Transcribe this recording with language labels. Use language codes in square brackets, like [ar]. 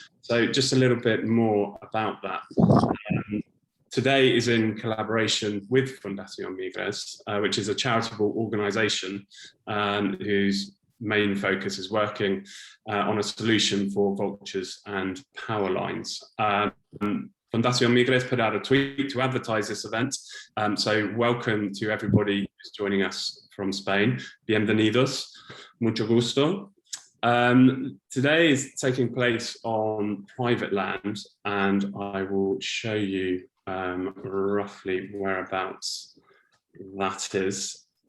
[en] So just a little bit more about that. Today is in collaboration with Fundación Migres, which is a charitable organisation whose main focus is working on a solution for vultures and power lines. Fundación Migres put out a tweet to advertise this event. So welcome to everybody who's joining us from Spain. [es] Bienvenidos, mucho gusto. [en] Today is taking place on private land, and I will show you roughly whereabouts that is.